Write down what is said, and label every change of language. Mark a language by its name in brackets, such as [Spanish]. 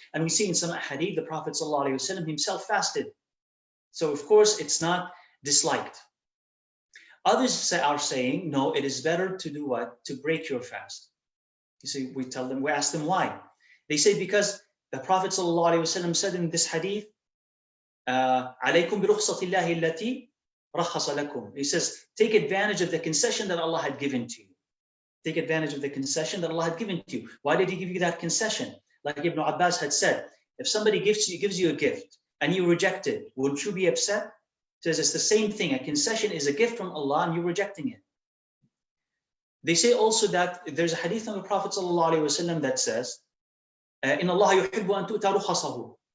[English] And we see in some hadith, the Prophet ﷺ himself fasted. So of course, it's not disliked. Others are saying, no, it is better to do what? To break your fast. You see, we ask them why. They say because the Prophet ﷺ said in this hadith, [Arabic] عليكم برخصة الله التي رخص لكم. [English] He says, take advantage of the concession that Allah had given to you. Take advantage of the concession that Allah had given to you. Why did He give you that concession? Like Ibn Abbas had said, if somebody gives you a gift and you reject it, wouldn't you be upset? He says it's the same thing. A concession is a gift from Allah and you're rejecting it. They say also that there's a hadith of the Prophet ﷺ that says, [Arabic] إن الله يحب أن تؤتى رخصه.